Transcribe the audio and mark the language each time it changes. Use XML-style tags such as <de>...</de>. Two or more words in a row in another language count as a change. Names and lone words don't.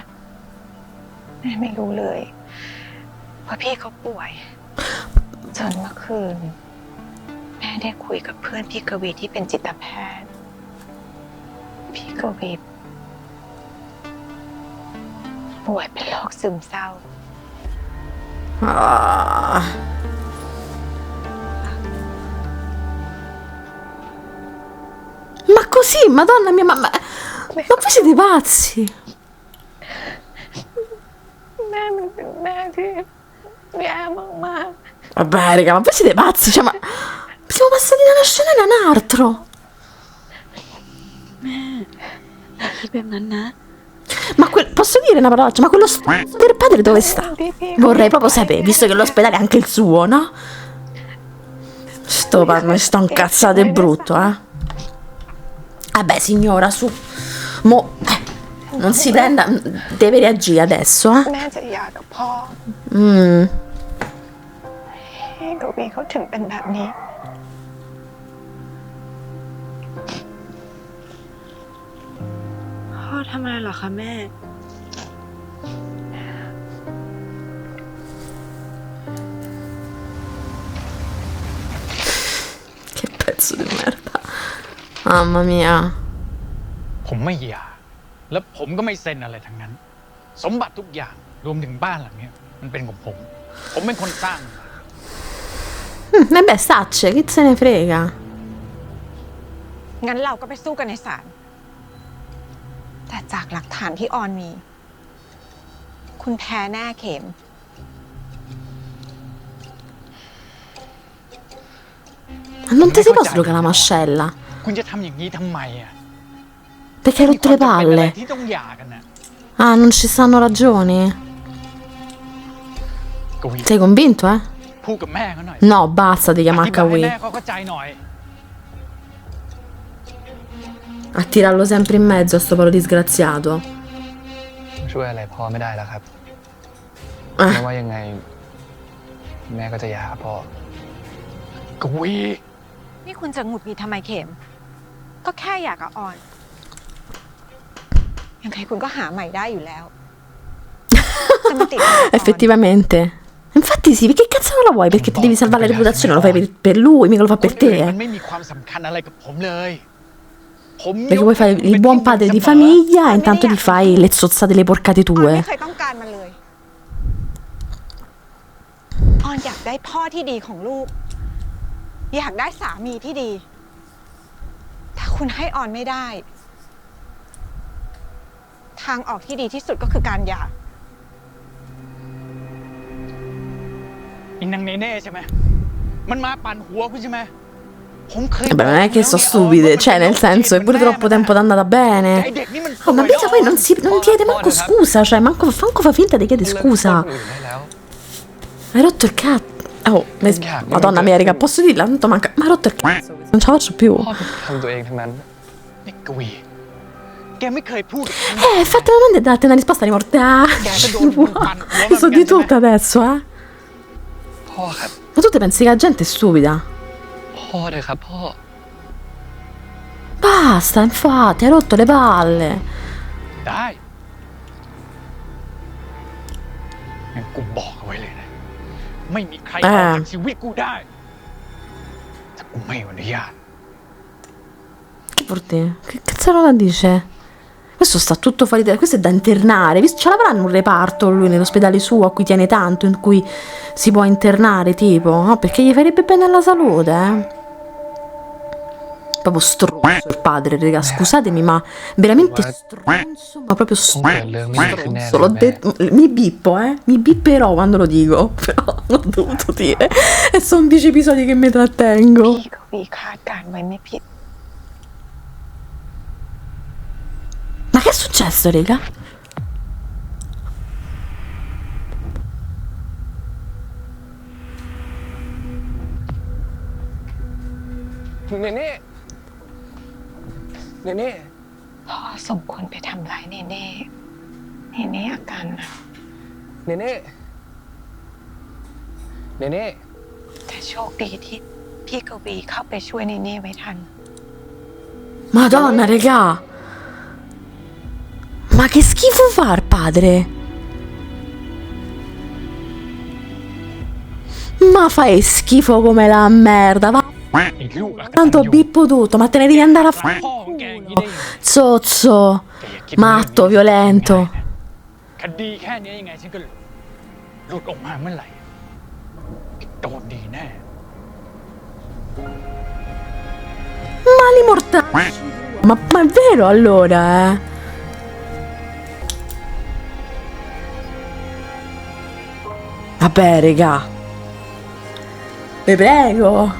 <th>แม่ไม่รู้เลยว่าพี่เขาป่วยจนเมื่อคืน แม่ได้คุยกับเพื่อนพี่กวีที่เป็นจิตแพทย์ พี่กวีป่วยเป็นโรคซึมเศร้า Ah.</th> <it>Ma così, madonna mia, ma voi siete pazzi?</it> <th>แม่มันเป็นแม่ที่แย่มาก</th> <it>Vabbè, raga, ma voi siete pazzi? Cioè, ma siamo passati da una scena a un altro.</it> <th>คิดแบบนั้นนะ</th> <it>Ma posso dire una parolaccia? Ma quello del padre dove sta? Vorrei proprio sapere, visto che l'ospedale è anche il suo, no? Sto incazzato e brutto, eh? Vabbè, signora, su. Mo, non si prenda, deve reagire adesso, eh?</it> <th>แม่จะหย่ากับพ่อ พี่กวีเขาถึงเป็นแบบนี้ พ่อทำอะไรเหรอคะแม่</th> <it>Che pezzo di merda. Mamma mia.</it> <th>ผมไม่หย่าแล้วผมก็ไม่เซ็นอะไรทั้งนั้น สมบัติทุกอย่างรวมถึงบ้านหลังเนี้ยมันเป็นของผม ผมเป็นคนสร้างมัน</th> <it>Vabbè, sacce, chi se ne frega?</it> <th>งั้นเราก็ไปสู้กันในศาล แต่จากหลักฐานที่ออนมี คุณแพ้แน่เข็ม</th> <it>Ma non ti si può sbrocare la mascella?</it> <th>คุณจะทำอย่างนี้ทำไมอ่ะ</th> <it>Perché hai rotto le</it> <th>เป็นอะไร</th> <it>palle?</it> <th>ที่ต้องหย่ากันน่ะ</th> <it>Ah, non ci stanno ragioni?</it> <th>กวี</th> <it>Sei convinto, eh?</it> <th>พูดกับแม่เขาหน่อย</th> <it>No, basta di</it> <th>อ</th> <it>chiamare</it> <th>ธิบายให้</th> <it>Kawi.</it> <th>แม่เขาเข้าใจหน่อย</th> <it>A tirarlo sempre in mezzo a sto povero disgraziato.</it> <th>ช่วยอะไรพ่อไม่ได้แล้วครับ Ah. ไม่ว่ายังไง แม่ก็จะหย่ากับพ่อ กวี นี่คุณจะหงุดหงิดทำไมเข็ม ก็แค่อยากกับออน ยังไงคุณก็หาใหม่ได้อยู่แล้ว จะมาติดอะไรกับออน</th> <it>Effettivamente. Infatti sì, perché cazzo non la vuoi? Perché ti devi salvare la reputazione, lo fai per lui, mica lo fa per</it> <th>คนอื่น</th> <it>te.</it> <th>มันไม่มีความสำคัญอะไรกับผมเลย ผม</th> <it>Perché vuoi fare il buon padre di famiglia e intanto ti fai le zozzate, le porcate</it> <th>ออน</th> <it>tue.</it> <th>ไม่เคยต้องการมันเลย ออนอยากได้พ่อที่ดีของลูก อยากได้สามีที่ดี ถ้าคุณให้ออนไม่ได้ ทางออกที่ดีที่สุดก็คือการหย่า อินนางเนเน่ใช่ไหม มันมาปั่นหัวคุณใช่ไหม ผมเคย</th> <it>Vabbè, non è che sono stupide, cioè nel senso è pure troppo tempo da andata</it> <th>ไอ้</th> <it>bene.</it> <th>เด็กนี่มัน</th> <it>Oh, ma mica poi non chiede manco scusa, cioè manco fa finta di chiedere</it> <th>เลิกโทษ</th> <it>scusa.</it> <th>คนอื่นได้แล้ว</th> <it>Hai rotto il cazzo. Oh, Madonna mia, raga, posso dirla? Tanto manca. Ma ha rotto il cazzo. Non ce la faccio più.</it> <th>พ่อทำตัวเองทั้งนั้น นี่กวี แกไม่เคยพูด</th> <it>Effettivamente date una risposta di morte. Ah, so di tutto adesso, eh.</it> <th>พ่อครับ</th> <it>Ma tu ti pensi che la gente è stupida?</it> <th>พ่อเลยครับพ่อ</th> <it>Basta, infatti, hai rotto le palle.</it> <th>ได้งั้นกูบอกเอาไว้เลยนะ ไม่มีใครออกจากชีวิตกูได้ถ้ากูไม่อนุญาต</th> <it>Che vuol dire? Che cazzarola dice? Questo sta tutto fuori da... Questo è da internare. Ce l'avranno un reparto lui nell'ospedale suo a cui tiene tanto, in cui si può internare, tipo, no? Perché gli farebbe bene alla salute, eh? Proprio stronzo il padre, raga. Scusatemi, ma veramente stronzo, ma proprio stronzo. L'ho detto, mi bippo, mi bipperò quando lo dico. Però l'ho dovuto dire. E sono 10 episodi che mi trattengo.</it> <th>พี่ก็วีคาดการณ์ไว้ไม่ผิด</th> <it>Ma che è successo, raga? Nene! Nene!</it> <th>พ่อส่งคนไปทำร้ายเนเน่เนเน่อาการหนัก</th> <it>Nene! Nene!</it> <th>แต่โชคดีที่พี่กวีเข้าไปช่วยเนเน่ไว้ทัน</th> <it>Madonna, raga! Ma che schifo fa il padre? Ma fai schifo come la merda, va.</it> <th>ไอ้ลูกอะ</th> <it>Tanto bippo tutto, ma te ne devi andare a</it> <th>พ่อ</th> <it>fare</it> <th>ของแกอย่างนี้ได้ยังไง</th> <it>zozzo, matto, violento.</it> <th>คดีแค่นี้ยังไงฉันก็หลุดออกมาเมื่อไหร่โดนดีแน่</th> <it>Ma li mortali. Ma è vero allora, eh? Vabbè, raga. Vi prego.</it>